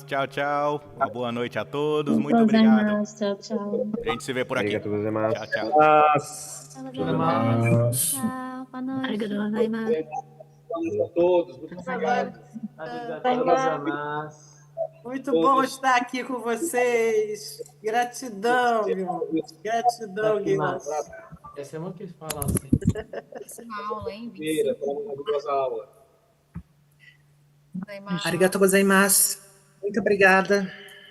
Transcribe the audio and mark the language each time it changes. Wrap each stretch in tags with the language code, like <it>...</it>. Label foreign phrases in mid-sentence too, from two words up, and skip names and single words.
<pt>Tchau, tchau. Uma boa noite a todos. Muito obrigado. Tchau, tchau. A gente se vê por aqui.</pt> <ja>ありがとうございます.</ja> <pt>Tchau, tchau. Tchau, boa noite. Arigatou a todos. Muito obrigado. Muito bom estar aqui com vocês. Gratidão, meu. Gratidão, Guilherme. Essa é uma que fala assim. Essa é uma aula, hein? Foi uma maravilhosa aula.</pt> <ja>ありがとうございます.</ja> <pt>Muito obrigada.</pt>